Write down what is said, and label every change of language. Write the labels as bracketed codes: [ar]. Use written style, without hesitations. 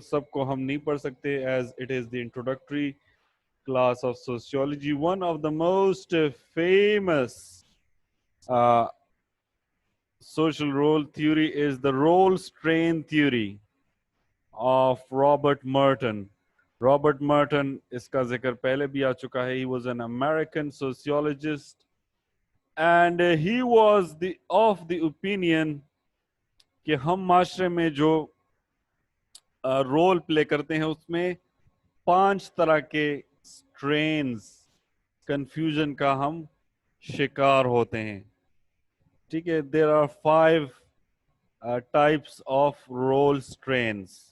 [ur] सबको हम नहीं पढ़ सकते [en] as it is the introductory class of sociology. One of the most famous uh, social role theory is the role strain theory of Robert Merton. [ur] Robert Merton, इसका जिक्र पहले भी आ चुका है. [en] He was an American sociologist and he was of the opinion [ur] کہ ہم معاشرے میں جو رول پلے کرتے ہیں اس میں 5 طرح کے سٹرینز کنفیوژن کا ہم شکار ہوتے ہیں. ٹھیک ہے. [en] There are 5 types of role strains.